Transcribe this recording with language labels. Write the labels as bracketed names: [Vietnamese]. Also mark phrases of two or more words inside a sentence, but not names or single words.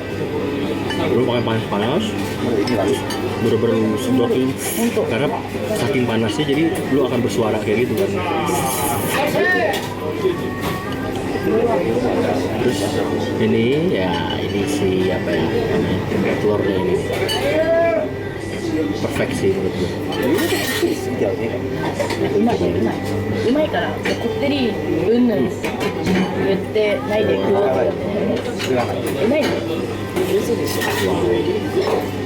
[Indonesian] Lu pakai panas-panas, bener-bener sedotin, karena saking panasnya jadi lu akan bersuara kayak gitu kan. Terus ini ya, ini si apa ya namanya, telurnya ini perfect sih menurut gue. [Japanese] うまいからこってりうんぬん言ってないで食おうと思ってうまいね嘘でしょ